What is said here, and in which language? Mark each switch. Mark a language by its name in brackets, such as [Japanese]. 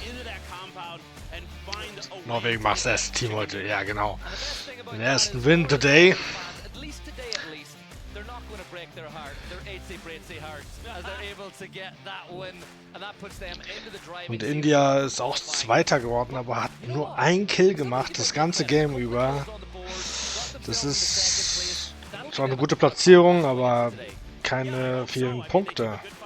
[English] into that compound and find a way [German] Norwegen macht das erste Team heute, ja genau. Den ersten Win [English] today. At least today, they're not going to break their heart, their 80 hearts, as they're able to get that win, and that puts them into the driving. [German] Und India ist auch Zweiter geworden, aber hat nur ein Kill gemacht, das ganze Game über. Das ist zwar eine gute Platzierung, aber keine vielen Punkte.